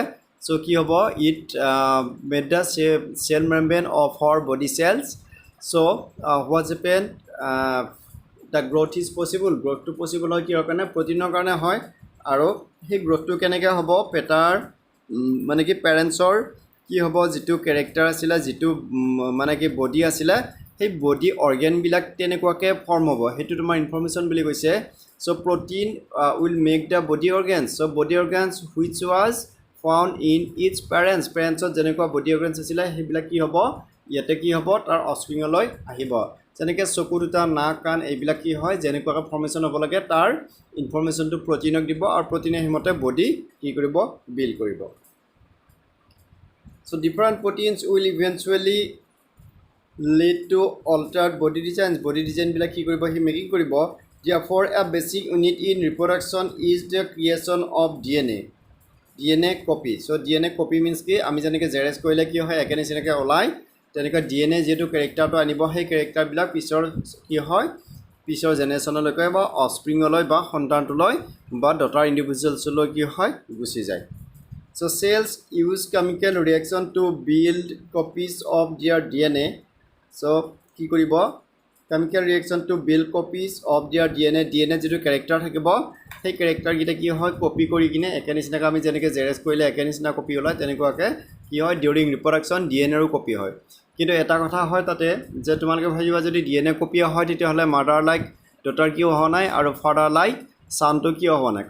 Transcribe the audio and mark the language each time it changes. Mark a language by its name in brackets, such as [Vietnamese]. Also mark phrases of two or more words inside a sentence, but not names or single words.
[English] So [Assamese] কি হ'ব [English] it made the cell membrane of our body cells. So what's happened the growth is possible. Growth to possible [Assamese] হয় কিহৰ কাৰণে প্ৰটিনৰ কাৰণে হয় আৰু সেই গ্ৰোথটো কেনেকৈ হ'ব পেটাৰ মানে কি পেৰেণ্টছৰ কি হ'ব যিটো কেৰেক্টাৰ আছিলে যিটো মানে কি বডি আছিলে সেই [English] body organ [Assamese] তেনেকুৱাকৈ ফৰ্ম হ'ব সেইটো তোমাৰ ইনফৰমেশ্যন বুলি কৈছে. [English] So protein will make the body organs. So body organs which was found in its parents [Assamese] যেনেকুৱা [English] body organs [Assamese] আছিলে সেইবিলাক কি হ'ব ইয়াতে কি হ'ব তাৰ অস্প্ৰিঙলৈ আহিব. যেনেকৈ চকু দুটা নাক কাণ এইবিলাক কি হয় যেনেকুৱাকৈ ফৰ্মেশ্যন হ'ব লাগে তাৰ ইনফৰমেশ্যনটো প্ৰটিনক দিব আৰু প্ৰটিনে সেইমতে বডি কি কৰিব বিল্ড কৰিব. [English] So different proteins will eventually lead to altered body designs. body design [Assamese] কি কৰিব সি মেকিং কৰিব. [English] Therefore a basic unit in reproduction is the creation of DNA copy. So DNA copy means [Assamese] কি আমি যেনেকৈ জেৰেক্স কৰিলে কি হয় একে নিচিনাকৈ ওলায় তেনেকৈ DNA যিহেতু কেৰেক্টাৰটো আনিব সেই কেৰেক্টাৰবিলাক পিছৰ কি হয় পিছৰ জেনেৰেশ্যনলৈকে বা অস্প্ৰিঙলৈ বা সন্তানটোলৈ বা [English] daughter individuals [Assamese] কি হয় গুচি যায়. [English] So cells use chemical reaction to build copies of their DNA. [Assamese] So কি কৰিব [English] chemical reaction to build copies of their DNA [Assamese] যিটো কেৰেক্টাৰ থাকিব সেই কেৰেক্টাৰকেইটা কি হয় কপি কৰি কিনে একে নিচিনাকৈ আমি যেনেকৈ জেৰেক্স কৰিলে একে নিচিনা কপি ওলায় তেনেকুৱাকৈ কি হয় [English] during reproduction [Assamese] DNAৰো কপি হয়. কিন্তু এটা কথা হয় তাতে যে তোমালোকে ভাবিবা যদি DNA কপি হয় তেতিয়াহ'লে [English] mother like daughter [Assamese] কিয় হোৱা নাই আৰু [English] father like son [Assamese] কিয় হোৱা নাই.